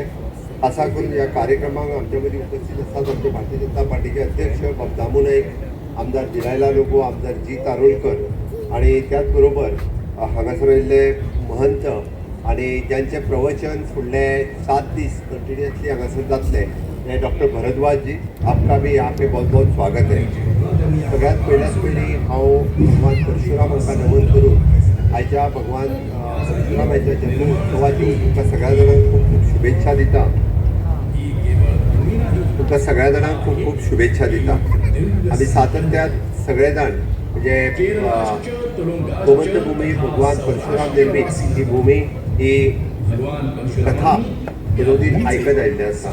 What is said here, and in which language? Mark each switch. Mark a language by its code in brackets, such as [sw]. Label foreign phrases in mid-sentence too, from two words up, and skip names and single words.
[kok] असा करून या कार्यक्रमाक आमच्यामध्ये उपस्थित असतात आमचे भारतीय जनता पार्टीचे अध्यक्ष दामू नाईक, आमदार दिलायला लोगो, आमदार जी तारोलकर आणि त्याचबरोबर हांगासर आयिल्ले महंत आणि ज्यांचे प्रवचन फुडले 7 दीस कंटिन्युअसली हांगासर जातले ते डॉक्टर भरद्वाज जी, [hi] आपका भी यहाँ पे बहुत बहुत स्वागत है। [kok] सगळ्यात पयली हांव भगवान परशुराम हांकां नमन करून आयच्या भगवान परशुराम हांच्या जन्मोत्सवाची तुमकां सगळ्या जाणांक खूब खूब शुभेच्छा दिता। तुमकां सगळ्या जाणांक खूब खूब शुभेच्छा दिता। आमी सातत्यात सगळे जाण म्हणजे गोमंत भूमी भगवान परशुराम निर्मीत ही भूमी ही कथा विरोधीत आयकत आयिल्ले आसा।